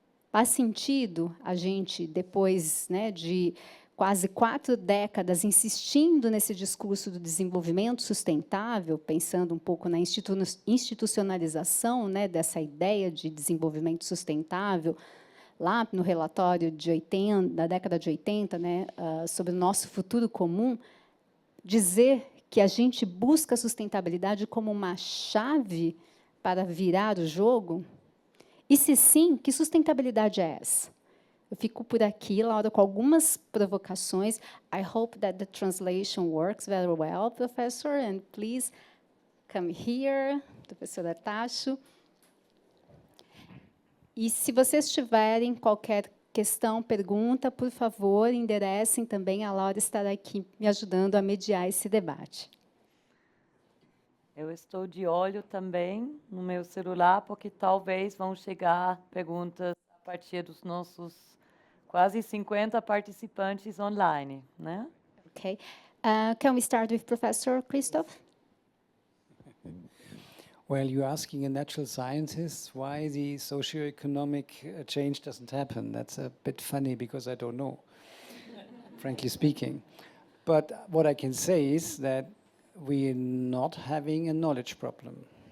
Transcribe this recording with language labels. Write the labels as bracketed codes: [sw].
[pt] Faz sentido a gente, depois, né, de quase 4 décadas insistindo nesse discurso do desenvolvimento sustentável, pensando um pouco na institucionalização, né, dessa ideia de desenvolvimento sustentável, lá no relatório da década de 80, né, sobre o nosso futuro comum, dizer que a gente busca a sustentabilidade como uma chave para virar o jogo? E se sim, que sustentabilidade é essa? Eu fico por aqui, Laura, com algumas provocações. [en] I hope that the translation works very well, professor, and please come here, professor Artaxo. [pt] E se vocês tiverem qualquer questão, pergunta, por favor, enderecem também. A Laura estará aqui me ajudando a mediar esse debate. Eu estou de olho também no meu celular, porque talvez vão chegar perguntas a partir dos nossos quase 50 participantes online, né? [en] Okay. Can we start with Professor Christoph? Well, you're asking a natural scientist why the socio-economic change doesn't happen. That's a bit funny because I don't know, frankly speaking. But what I can say is that we're not having a knowledge problem.